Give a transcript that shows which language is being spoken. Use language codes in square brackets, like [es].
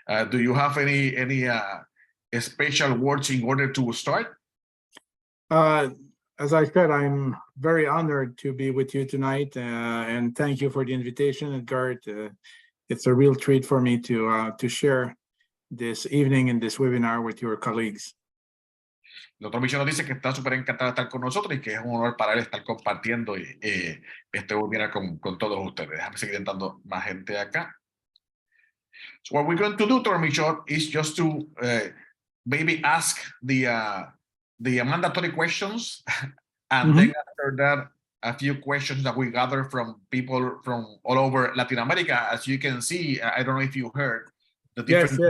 [en] Do you have any special words in order to start? As I said, I'm very honored to be with you tonight, and thank you for the invitation, Edgar. It's a real treat for me to share this evening in this webinar with your colleagues. [es] El doctor Micho nos dice que está súper encantado de estar con nosotros y que es un honor para él estar compartiendo este webinar con todos ustedes. Déjame seguir entrando más gente acá. [en] So what we're going to do, Dr. Micho, is just to maybe ask the mandatory questions, and then after that, a few questions that we gather from people from all over Latin America. As you can see, I don't know if you heard the different.